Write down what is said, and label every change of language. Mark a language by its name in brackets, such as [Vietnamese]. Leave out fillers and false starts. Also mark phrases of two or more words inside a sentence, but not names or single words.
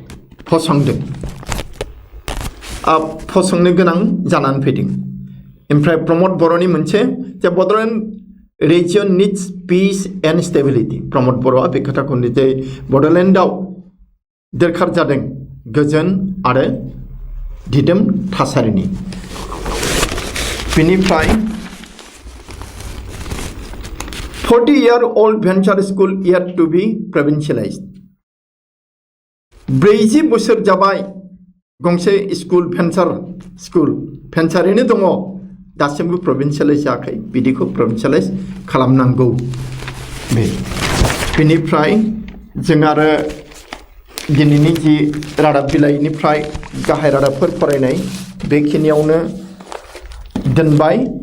[Bodo] फसंनो गोनां जानानै फैदों ओमफ्राय प्रमद बर'नि मोनसे जे [English] Bodoland region needs peace and stability [Bodo] प्रमद बर'आ बे खोथाखौ जे बड'लेण्डआव दरखार जादों गोजोन आरो दिदोम थासारिनि बेनिफ्राय [English] 40-year-old venture school yet to be provincialized. [Bodo] 40 बोसोर जाबाय गंसे स्कुल भेन्चारैनो दङ दासिमबो प्रभिन्सियेलाइज जायाखै बिदिखौ प्रभिन्सियेलाइज खालामनांगौ बेनिफ्राय जों आरो दिनैनि जि रादाब बिलाइनिफ्राय गाहाय रादाबफोर फरायनाय बेखिनियावनो दोनबाय